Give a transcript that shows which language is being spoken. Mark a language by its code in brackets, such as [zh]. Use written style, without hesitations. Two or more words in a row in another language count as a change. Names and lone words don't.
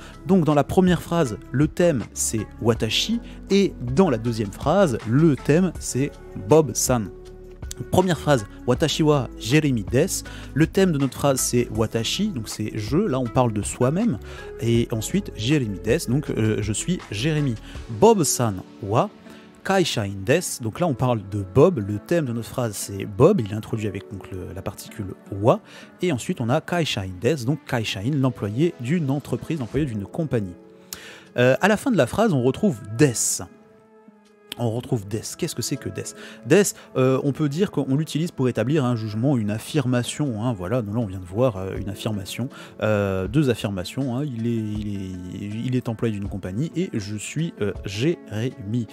[fr] Donc dans la première phrase, le thème c'est watashi, et dans la deuxième phrase, le thème c'est Bob-san. Première phrase, [ja] 私はジェレミーです. [fr] Le thème de notre phrase c'est watashi, donc c'est je, là on parle de soi-même. Et ensuite Jeremy desu, donc je suis Jérémy. [ja] ボブさんは会社員です, [fr] donc là on parle de Bob. Le thème de notre phrase c'est Bob, il est introduit avec donc, la particule wa. Et ensuite on a [ja] 会社員です, [fr] donc kaisha-in, l'employé d'une entreprise, l'employé d'une compagnie. À la fin de la phrase on retrouve desu. On retrouve des. Qu'est-ce que c'est que des? Des, on peut dire qu'on l'utilise pour établir un jugement, une affirmation, hein, voilà, donc là on vient de voir une affirmation, deux affirmations, hein, il est employé d'une compagnie et je suis Jérémy.